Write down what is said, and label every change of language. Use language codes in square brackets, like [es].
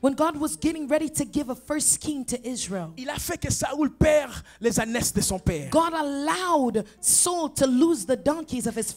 [en] when God was getting ready to give a first king to Israel, [fr] il a fait que Saoul perd les ânesses de son père. [en] God allowed Saul to lose the donkeys of his